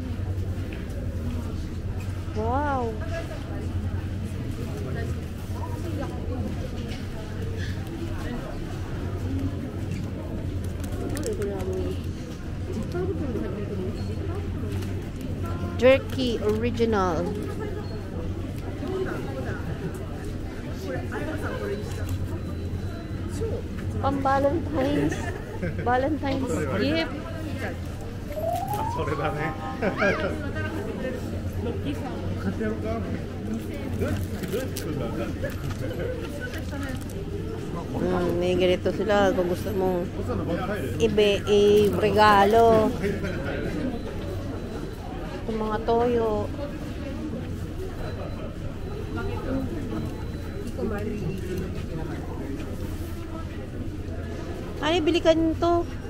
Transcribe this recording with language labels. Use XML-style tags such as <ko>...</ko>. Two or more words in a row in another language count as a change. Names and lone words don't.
<en>Wow. Jerky original.</en> <tl>Pang Valentine's.</tl> <en>Valentine's gift.</en> <ja>それだね。買ってやろうか。どうやって作るんだ。</ja> <tl>May ganito sila kung gusto mong i-regalo. Itong mga toyo. Ay, bili ka nito.</tl>